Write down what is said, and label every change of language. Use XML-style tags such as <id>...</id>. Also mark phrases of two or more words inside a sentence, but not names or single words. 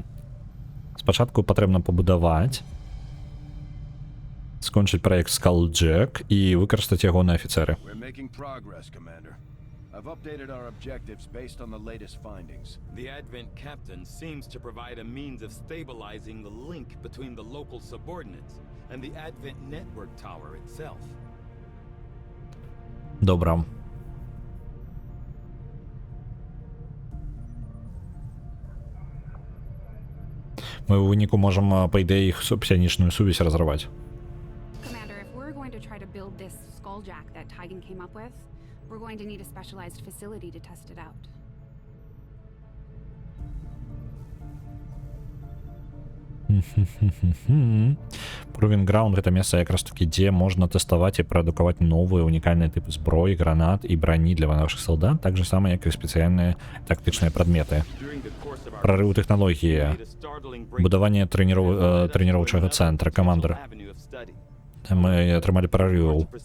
<be>Спачатку патрэбна пабудаваць, скончыць праект Skulljack і выкарыстаць яго на афіцэры.</be> <en>I've updated our objectives based on the latest findings. The Advent captain seems to provide a means of stabilizing the link between the local subordinates and the Advent network tower itself.</en> <be>Добра. Мы ў выніку можам, па ідэі, іх псіянічную сувязь разрываць.</be> <en>Commander, if we're going to try to build this Skulljack that Tigan came up with, we're going to need a specialized facility to test it out.</en> <be>Proving Ground — гэта месца якраз такі, дзе можна тэставаць і прадукаваць новыя унікальныя тыпы зброі, гранат і брані для нашых салдат, так же самае, як і спецыяльныя тактычныя прадметы. Прарыў тэхналогіі, будаванне трэніроўчага цэнтра, камандар. Мы атрымалі прарываў.</be>